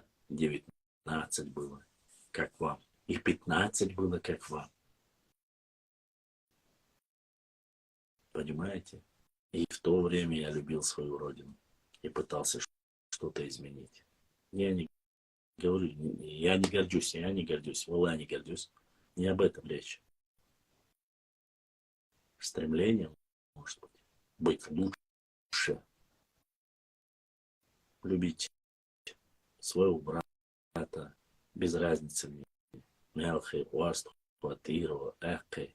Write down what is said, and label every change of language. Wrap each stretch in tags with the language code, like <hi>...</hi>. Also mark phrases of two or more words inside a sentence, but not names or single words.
<ru>19 было, как вам. И 15 было, как вам. Понимаете? И в то время я любил свою родину и пытался что-то изменить. Я не говорю, я не гордюсь, валла не гордюсь. Не об этом речь. Стремление, может быть лучше, любить своего брата, без разницы мне. Мелхи, Уасту, Платирова, Эхкой.</ru>